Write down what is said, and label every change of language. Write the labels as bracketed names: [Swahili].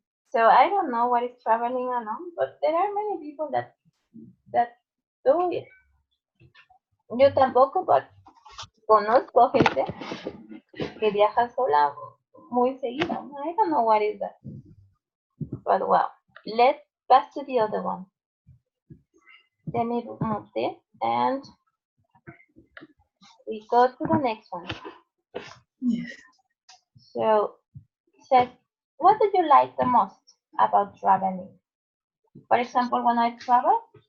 [English] So I don't know what is traveling alone, but there are many people that do it. [Spanish] Yo tampoco, [English] but [Spanish] conozco gente que viaja sola muy seguido. [English] I don't know what is that. But well, let's pass to the other one. Let me move this and we go to the next one. Yes. So, says, what do you like the most about traveling? For example, when I travel,